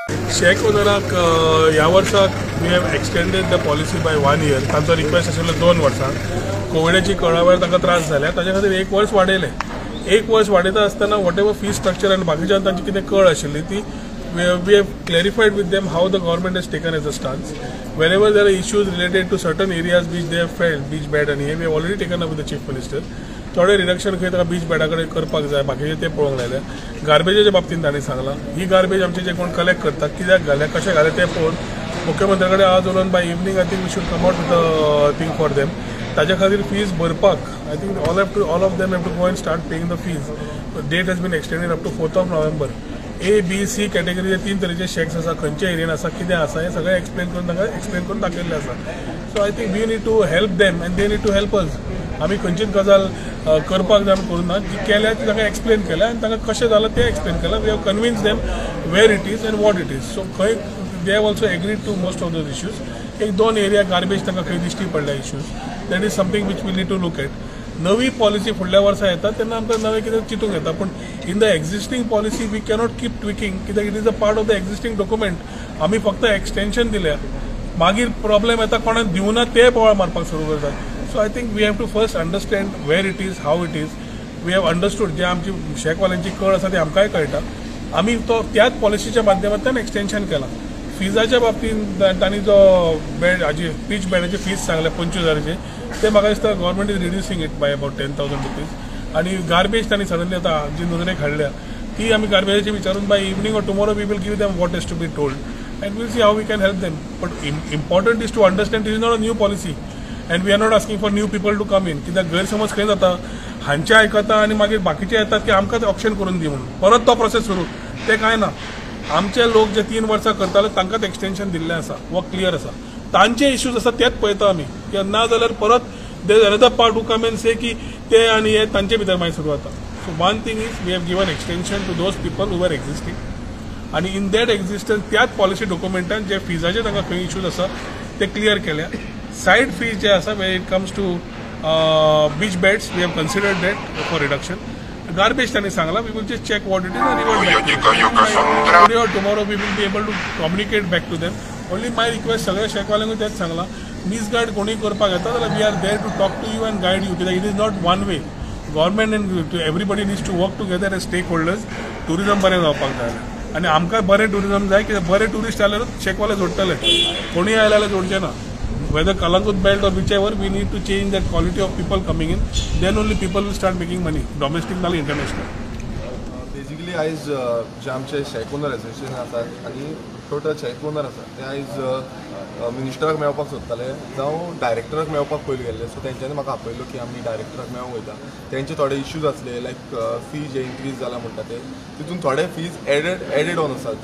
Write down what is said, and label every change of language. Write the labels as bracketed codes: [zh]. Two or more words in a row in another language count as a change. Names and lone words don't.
[kok] शेक ओनराक ह्या वर्साक [en] we have extended the policy by 1 year. [kok] तांचो रिक्वेस्ट आशिल्लो 2 वर्सां. कोविडाची कळा वेळार तांकां त्रास जाल्या, ताचे खातीर 1 वर्स वाडयलें. 1 वर्स वाडयता आसतना [en] whatever fee structure [kok] आनी बाकीच्यान तांची कितें कळ आशिल्ली ती [en] we have clarified with them how the government has taken as a stance. Whenever there are issues related to certain areas which they have felt, beach bed and we have already taken up with the chief minister. [kok] थोडे रिडक्शन खंय ताका बीच बेडा कडेन करपाक जाय, बाकीचे ते पळोवंक लायल्या. गार्बेजाच्या बाबतींत तांणी सांगलां ही गार्बेज आमचे जे कोण कलेक्ट करतात कित्याक घाले कशें घाले ते पळोवन मुख्यमंत्र्या कडेन आज उलोवन [en] by evening I think we should come out with a thing for them. [kok] ताच्या खातीर फीज भरपाक [en] I think all of them have to go and start paying the fees. date has been extended up to 4th of November. A, [kok] B, C कॅटेगरीचे 3 तरेचे शेक्स आसा, खंयच्या एरियन आसा, कितें आसा हें सगळें एक्सप्लेन करून तांकां एक्सप्लेन करून दाखयल्लें आसा. [en] so I think we need to help them and they need to help us. [kok] आमी खंयचीच गजाल करपाक जाय करूं ना, जी केल्या ती तांकां एक्सप्लेन केल्या आनी तांकां कशें जालां तें एक्सप्लेन केलां. [en] we have convinced them where it is and what it is. so खंय they have also agreed to most of those issues. [kok] 1-2 एरिया गार्बेज तांकां खंय दिश्टी पडल्या इश्यूज. [en] that is something which we need to look at. [kok] नवी पॉलिसी फुडल्या वर्सा येता तेन्ना आमकां नवें कितें चिंतूंक येता, पूण [en] in the existing policy we cannot keep tweaking कित्याक it is a part of the existing document. [kok] आमी फक्त एक्सटेन्शन दिल्या, मागीर प्रॉब्लेम येता कोणाक दिवना ते बोवाळ मारपाक सुरू करतात. [en] so I think we have to first understand where it is, how it is. we have understood [kok] जे आमची शेकवाल्यांची कळ आसा ती आमकांय कळटा. आमी तो त्याच पॉलिसीच्या माध्यमांतल्यान एक्सटेन्शन केलां. फिजाच्या बाबतींत तांणी जो बेड हाजी पीच बेडाची फीज सांगल्या 25,000चे ते म्हाका दिसता [en] government is reducing it by about 10,000 rupees. [kok] आनी गार्बेज तांणी सडनली आतां जी नजरेक हाडल्या ती आमी गार्बेजाची विचारून [en] by evening or tomorrow we will give them what is to be told and will see how we can help them. but important is to understand this is not a new policy and we are not asking for new people to come in. [kok] कित्याक गैरसमज खंय जाता, हांचे आयकता आनी मागीर बाकीचे येतात की आमकां ऑप्शन करून दी म्हणून परत तो प्रोसेस सुरू. ते कांय ना. आमचे लोक जे 3 वर्सां करताले तांकांच एक्सटेन्शन दिल्लें आसा वो क्लियर आसा. तांचे इश्यूज आसा तेच पळयता आमी, ना जाल्यार परत [en] they another part to come and say की [kok] ते आनी हे तांचे भितर मागीर सुरू जाता. [en] so one thing is we have given extension to those people who are existing [kok] आनी [en] in that existence [kok] त्याच पॉलिसी डॉक्युमेंटान जे फिजाचे तांकां खंय इश्यूज आसा ते क्लियर केल्या. [en] side fees [kok] जे आसा [en] where it comes to beach beds we have considered that for reduction. Garbage [kok] तांणी सांगलां [en] we will just check what it is and revert back to them. Today or tomorrow we will be able to communicate back to them. Only my request [kok] सगळ्या शेकवाल्यांकूय तेच सांगलां, मिसगायड कोणी करपाक येता जाल्यार [en] we are there to talk to you and guide you. कित्याक it is not one way. government and everybody needs to work together as stake holders. [kok] टुरिजम बरें जावपाक जाय आनी आमकां बरें टुरिजम जाय कित्याक बरे टुरिस्ट आल्यारूच शेकवाले जोडटले. कोणी आयले जाल्यार जोडचे ना. [en] Whether Kalangut belt or whichever, we need to change that quality of people coming in. Then only people will start making money, [kok] domestic नाल international. बेसिकली आयज जे आमचे [en] shack owner association [kok] आसात आनी [en] total shack owner [kok] आसा ते आयज मिनिस्टराक मेळपाक सोदताले जावं डायरेक्टराक मेळपाक पयलीं गेल्ले. सो तेंच्यांनी म्हाका आपयलो की आमी डायरेक्टराक मेळूंक वयता. तेंचे थोडे इश्यूज आसले लायक फी जे इन्क्रीज जाला म्हणटा ते तितून थोडे [en] fees added on [kok] आसात.